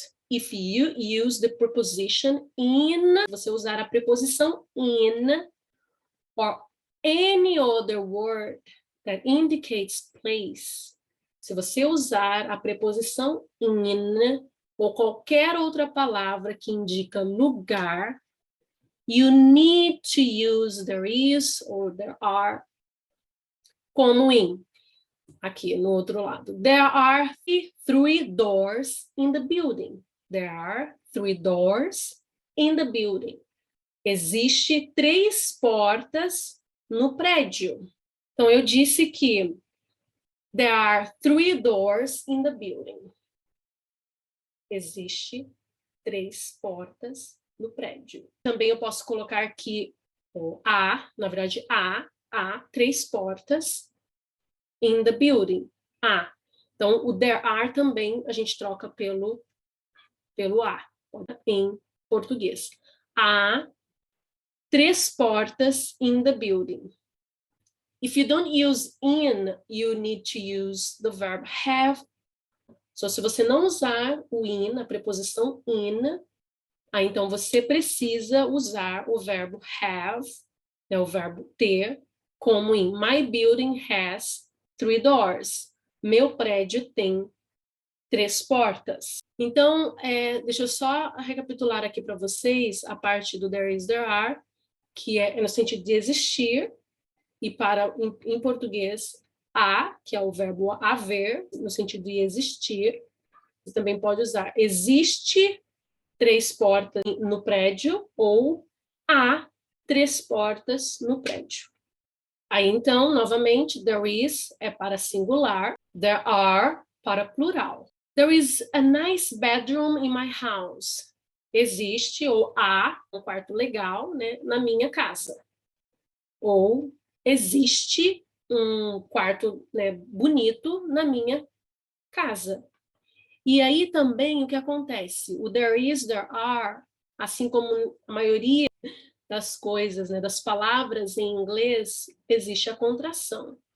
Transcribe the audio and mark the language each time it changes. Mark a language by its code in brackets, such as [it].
[en] If you use the preposition in, [pt] você usar a preposição in, [en] or any other word that indicates place, [pt] se você usar a preposição in, ou qualquer outra palavra que indica lugar, [en] you need to use there is or there are [pt] como in. Aqui no outro lado. [en] There are 3 doors in the building. There are 3 doors in the building. [pt] Existe 3 portas no prédio. Então, eu disse que there are 3 doors in the building. Existe 3 portas no prédio. Também eu posso colocar aqui na verdade, há 3 portas [en] in the building. [pt] Então, o there are também a gente troca pelo a em português. Há 3 portas [en] in the building. If you don't use in, you need to use the verb have. [pt] So, se você não usar o in, a preposição in, então você precisa usar o verbo have, né, o verbo ter, como em [en] my building has 3 doors. [pt] Meu prédio tem 3 portas. Então, deixa eu só recapitular aqui para vocês a parte do there is, there are, que é no sentido de existir, e em português, que é o verbo haver, no sentido de existir. Você também pode usar existe 3 portas no prédio, ou há 3 portas no prédio. Aí, então, novamente, there is é para singular, there are para plural. [en] There is a nice bedroom in my house. [pt] Existe, ou há, um quarto legal, né, na minha casa. Ou existe um quarto, né, bonito na minha casa. E aí também o que acontece? O there is, there are, assim como a maioria das coisas, né, das palavras em inglês, existe a contração.